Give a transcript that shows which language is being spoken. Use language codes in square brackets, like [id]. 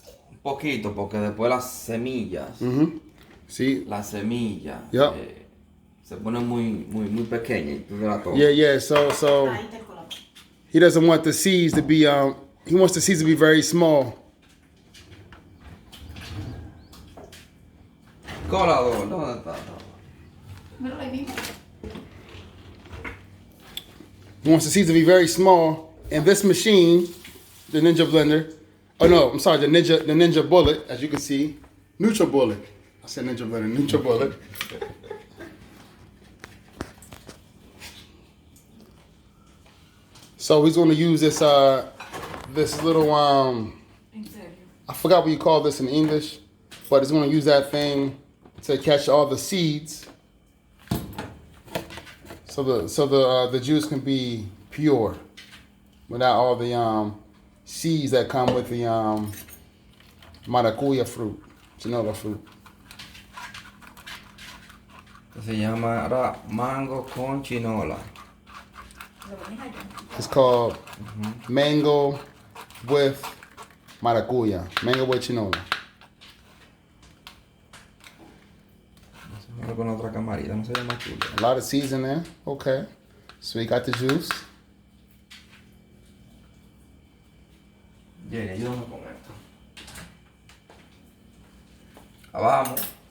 [es] Un poquito, porque después las semillas, [en] See? [es] las semillas [en] Yep. [es] se ponen muy pequeñas y tú te las tomas. [en] Yeah. So [es] Ahí te colocó. [en] he doesn't want the seeds to be he wants the seeds to be very small. [es] Colador, ¿dónde está? Míralo ahí mismo. [en] He wants the seeds to be very small. And this machine, the Ninja blender, the Ninja Bullet, as you can see, NutriBullet. I said Ninja blender, NutriBullet. So he's going to use this little [es] En serio. [en] I forgot what you call this in English, but it's going to use that thing to catch all the seeds, so the juice can be pure, without all the seeds that come with the maracuya fruit, chinola fruit. [es] Se llama mango con chinola. Lo pones allá. [en] It's called mango with maracuya, mango with chinola. [es] Vamos con otra camarita, no se llama chulo. [en] A lot of seeds in there. Okay, so we got the juice. [es] Bien, ayúdame con esto. Vamos.